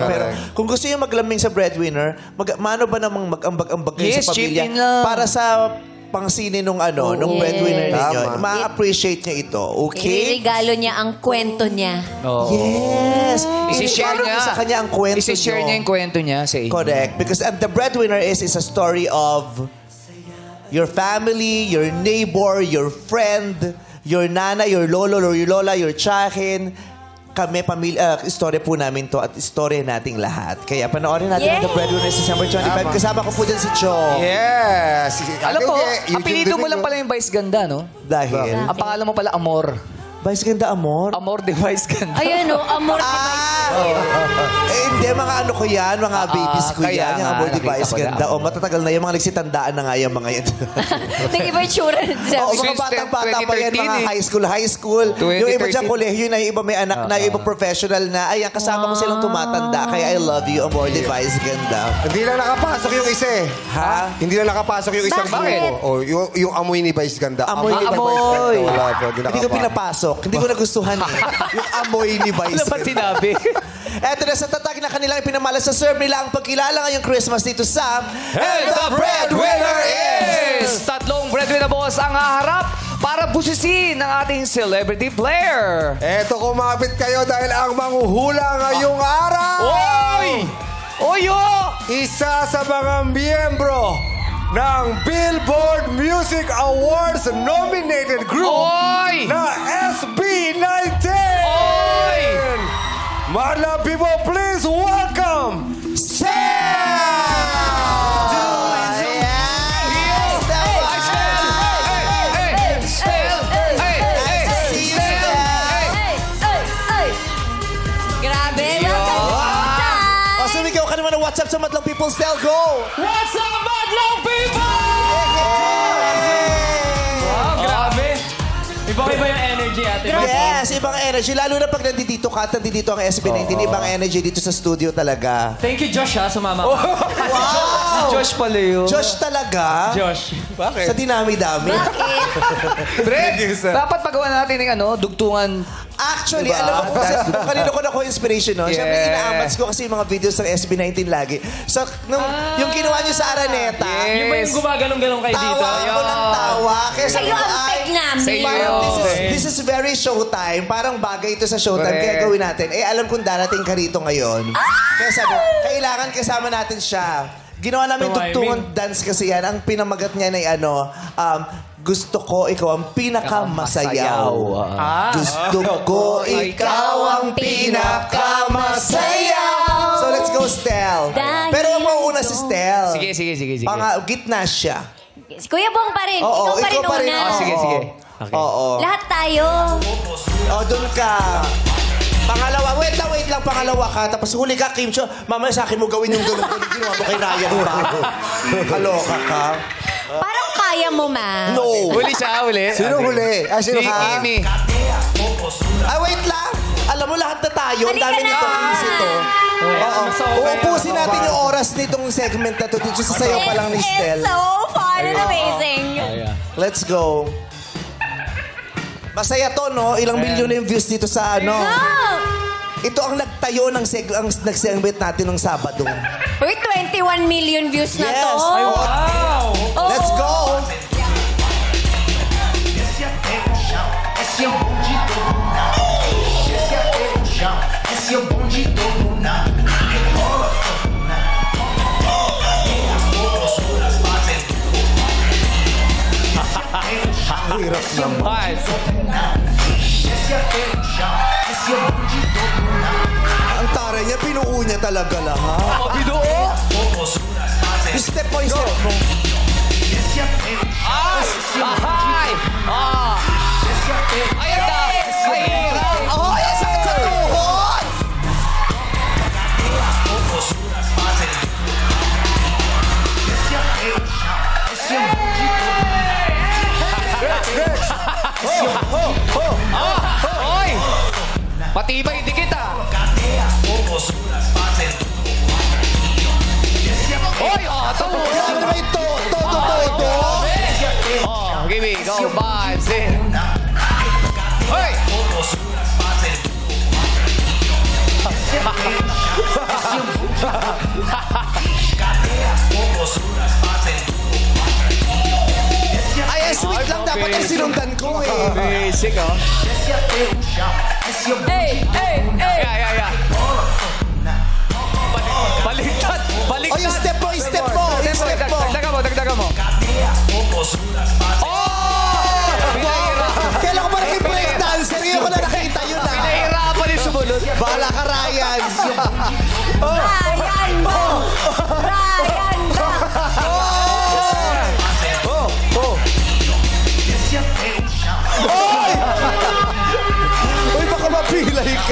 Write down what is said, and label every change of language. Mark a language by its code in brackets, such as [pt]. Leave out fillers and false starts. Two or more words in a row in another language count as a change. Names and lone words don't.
[tl] Pero kung gusto nyo maglaming sa breadwinner, mano ba namang mag-ambag-ambag kayo sa pamilya para sa pangsini nung nung breadwinner ninyo. Ma-appreciate nyo ito. Okay? Iregalo niya ang kwento niya. Yes. Isi-share niya. Sa kanya ang kwento Isi-share niya yung kwento niya sa inyo. Correct. [en] Because The Breadwinner is a story of your family, your neighbor, your friend, your nana, your lolo, or your lola, your tiyahin. [tl] Kami, pamilya, istorya po namin to at istorya nating lahat. Kaya panoorin natin ang The Breadwinners December 25. Kasama ko po dyan si Cho. Yes! Alam mo, apelido mo lang pala yung Vice Ganda, no? Dahil? Ang pangalan mo pala, Amor. Vice Ganda, Amor? Amor de Vice Ganda. Ayan o, amor. Hindi, mga ano ko yan, mga babies ko kaya yan, yung nga, Amor de nakita Vice ko na. Ganda. O, matatagal na yung mga nagsitandaan na nga yung mga yan. Nag-iba yung tsura na siya. Oo, mga Since batang-bata pa yan, 2013 mga eh. [en] high school. [tl] 2013. Yung iba dyan, kolehiyo na, yung iba may anak na, yung iba professional na. Ayan, kasama ko silang tumatanda. [en] Kaya I love you, Amor de Vice Ganda. [tl] Hindi lang nakapasok yung isa eh. Ha? Hindi lang nakapasok yung isang Bakit? grupo. O, yung amoy ni Vice Ganda. Amoy ni Vice Amoy. Ganda. Wala po, Hindi ko pinapasok. Hindi ko nagustuhan eh. Yung amoy ni Vice Ano ba Ganda. sinabi? Eto na sa tatag na kanilang ipinamala sa serve nila ang pagkilala ngayong Christmas dito sa [en] And the breadwinner is... [tl] Tatlong [en] breadwinner boss [tl] ang haharap para busisin ng ating celebrity player. Eto, kumapit kayo dahil ang manghuhula ngayong araw. Oy! Oyo! Isa sa mga miyembro ng Billboard Music Awards [en] nominated group [tl] Oy! na SB19. Oy! [en] Madlang people, please welcome [tl] Grabe. Welcome. O, sumigaw ka naman ng [en] What's Up [tl] sa Madlang People, Stel, go! [en] What's up, Madlang people? [tl] Wow, grabe. Iba-iba yung energy natin. Yes, ibang energy. Lalo na pag nandito ka at nandito ang SB19, ibang energy dito sa studio talaga. [en] Thank you, Josh, [tl] ha, sumama ka. Si Josh pala yun. Josh talaga? Josh. Sa dinami-dami. Pre, dapat pagawa natin ng dugtungan. Actually, alam mo kung kanino ko nakuha inspiration, no? Yeah. Siyempre, inaamats ko kasi yung mga videos ng SB19 lagi. So, yung ginawa niyo sa Araneta, Yung ba yung gumagalong-galong kayo dito? tawa ako ng tawa. Kaya sabi Kayo ko, ang peg namin. Sa'yo. [en] parang this is very showtime. [tl] Parang bagay ito sa showtime. Correct. Kaya gawin natin. Alam kong darating ka rito ngayon. Kaya sabi, kailangan kasama natin siya. Ginawa namin Tumiming. tugtungan dance kasi yan. Ang pinamagat niya na gusto ko ikaw ang pinakamasayaw. Gusto ko ikaw ang pinakamasayaw. [en] So let's go, Stel. [tl] Dahil Pero ang mauuna si Stel. Sige. Gitna siya. Si Kuya Bong pa rin. Oo, ikaw pa rin una. Sige. Oo. Lahat tayo. Doon ka. Pangalawa, wait lang, pangalawa ka. Tapos huli ka, Kim Cho. Mamaya sa akin mo gawin yung gano'n. Ginawa mo kay Ryan ba? Kaloka ka. Parang kaya mo, ma. No. Huli siya, huli. Sino huli? Sino Si ka? Kimi. Wait lang. Alam mo, lahat na tayo. Ang Halika dami na. nitong easy to. Oo. Uupusin natin yung oras nitong segment na to. Dito sa sayo pa lang ni Stel. [en] It's so fun and amazing. Let's go. [tl] Masaya to, no? Ilang milyon na yung views dito sa ano. Go! Ito ang nagtayo ng nag-segment natin ng Sabado. Uy, 21 million views na Yes. to. Ay, Wow! [en] Let's go! [pt] Esse é o bonde do Luna. Esse é o chão. Esse é o bonde do Luna. Rebola, Luna. Cadê as professoras fazendo? Esse é o bonde do Luna. Esse é o chão. Esse é o bonde do Luna. [tl] Ang tara niya, pinuo niya talaga lahat. Binuo. [pt] Professoras fazendo. [en] Step by step mo. [pt] Esse é o chão. Esse é o [tl] Ay! [pt] Esse é o [tl] Ayan na! Mahirap! Oh, ang sakit sa tuhod! [pt] professoras fazendo. Esse é o chão. Esse é o bonde do Luna. [tl] Oy! Matibay hindi kita! [pt] Cadê as professoras fazendo? [tl] Oy! Tawo! Ano ba ito? Todo. Kimi, go! Bansin! Oy! [pt] Professoras fazendo. Cadê as professoras fazendo? [tl] Ay, sweet lang. Dapat ang sinundan ko eh. Basic, oh. [pt] Esse é teu chão. Esse é o [tl] Yeah. Baliktad! Oh, yung step mo. Dagdagan mo. [pt] Cadê as [tl] Kailan ko pa naging breakdancer? Ngayon ko na nakita yun ah. Pinahirapan yung sumunod. Bahala ka, Ryan. Ryan Bong! Ryan Bong! Uy, baka mapilay ka.